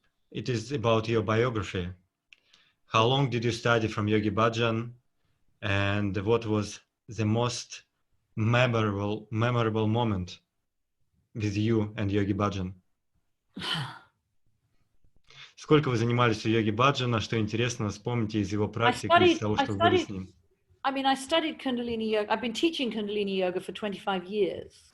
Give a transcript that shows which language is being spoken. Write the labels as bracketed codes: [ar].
[en] It is about your biography. How long did you study from Yogi Bhajana, and what was the most memorable moment with you and Yogi Bhajana? [ru] Сколько вы занимались у Йоги Бхаджана, что интересно, вспомните из его практики, из того, что вы были с ним. [en] I mean, I studied Kundalini Yoga. I've been teaching Kundalini Yoga for 25 years.